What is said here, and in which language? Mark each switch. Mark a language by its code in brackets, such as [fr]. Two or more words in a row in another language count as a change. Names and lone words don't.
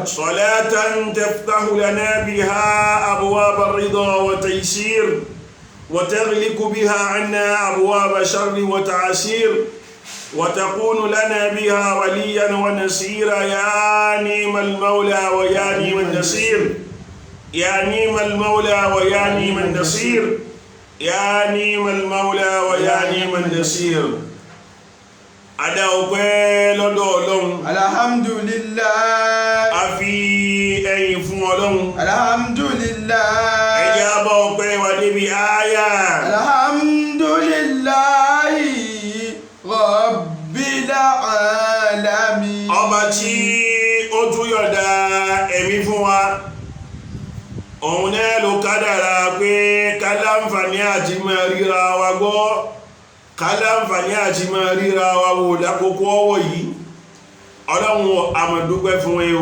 [ar] صلاة تفتح لنا بها أبواب الرضا والتيسير وتغلق بها عنا أبواب شر وتعسير وتكون لنا بها وليا ونصيرا يا نعم المولى ويا نعم النصير. يا نعم المولى ويا نعم النصير. يا نعم المولى ويا نعم النصير. [yo] Adá ọpẹ́ lọ́dọ̀ Ọlọ́run. Alhamdulillah. A fi ẹ̀yìn fún Ọlọ́run. Alhamdulillah. Ẹ jẹ́ á bá ọpẹ́ wa débi ááyà. [ar] الحمد لله رب العالمين. [yo] Ọba tí ó tún yọ̀dá ẹ̀mí fún wa. Òun náà ló kádàrá pé ká láǹfààní àti máa ríra wa gbọ́. Ká láǹfààní àti máa ríra wa wò lákòókò ọwọ́ yìí. Ọlọ́run a máa dúpẹ́ fún ẹ o.